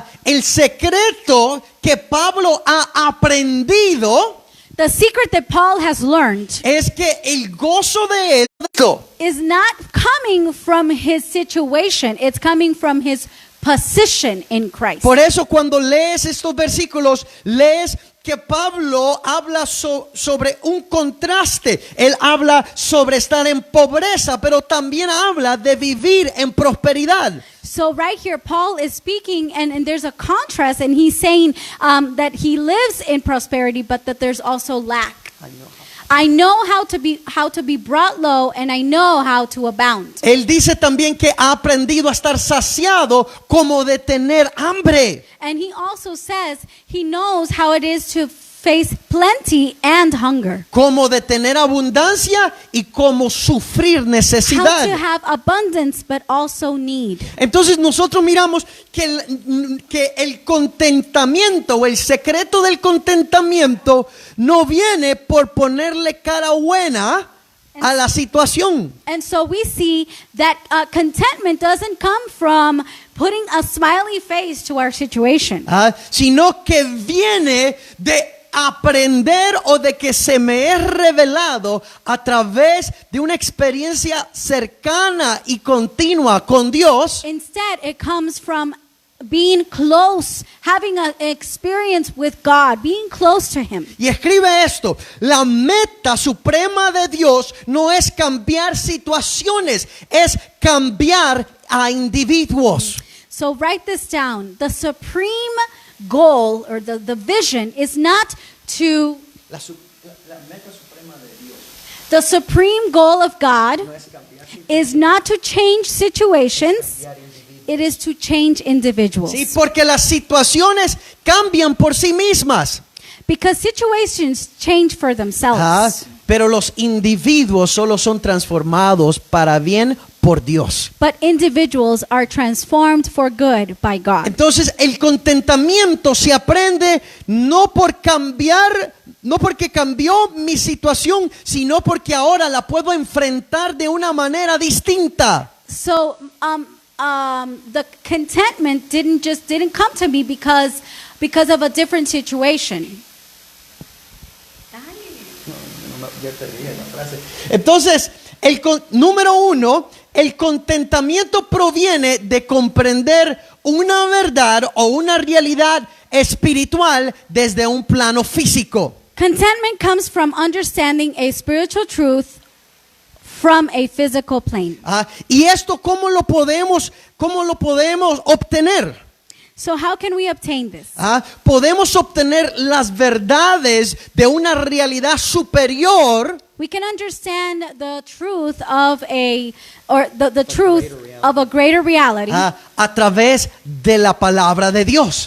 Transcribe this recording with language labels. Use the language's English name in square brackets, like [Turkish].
[Spanish] El secreto que Pablo ha aprendido, [English] the secret that Paul has learned, [Spanish] es que el gozo de él [English] is not coming from his situation, it's coming from his position in Christ. [Spanish] Por eso cuando lees estos versículos, lees que Pablo habla sobre un contraste. Él habla sobre estar en pobreza, pero también habla de vivir en prosperidad. [English] So right here, Paul is speaking, and there's a contrast, and he's saying that he lives in prosperity, but that there's also lack. I know how to be brought low, and I know how to abound. [Spanish] Él dice también que ha aprendido a estar saciado como de tener hambre. [English] And he also says he knows how it is to face plenty and hunger. [Spanish] Como de tener abundancia y como sufrir necesidad. [English] How to have abundance but also need. [Spanish] Entonces nosotros miramos que el contentamiento o el secreto del contentamiento no viene por ponerle cara buena a la situación. [English] And so we see that contentment doesn't come from putting a smiley face to our situation. [Spanish] Sino que viene de aprender o de que se me es revelado a través de una experiencia cercana y continua con Dios. [English] Instead, it comes from being close, having an experience with God, being close to Him. [Spanish] Y escribe esto: la meta suprema de Dios no es cambiar situaciones, es cambiar a individuos. [English] So write this down. The supreme goal or the vision is not to [Spanish] La meta suprema de Dios [English] the supreme goal of God is not to change situations, it is to change individuals. [Spanish] Sí, porque las situaciones cambian por sí mismas. [English] Because situations change for themselves. [Spanish] Pero los individuos solo son transformados para bien por Dios. [English] But individuals are transformed for good by God. [Spanish] Entonces el contentamiento se aprende no por cambiar no porque cambió mi situación, sino porque ahora la puedo enfrentar de una manera distinta. [English] So the contentment didn't come to me because of a different situation. [Spanish] Entonces, número uno, el contentamiento proviene de comprender una verdad o una realidad espiritual desde un plano físico. [English] Contentment comes from understanding a spiritual truth from a physical plane. [Spanish] Y esto, ¿cómo lo podemos obtener? [English] So how can we obtain this? [Spanish] Podemos obtener las verdades de una realidad superior. [English] We can understand the truth of the truth of a greater reality [Spanish] A través de la palabra de Dios.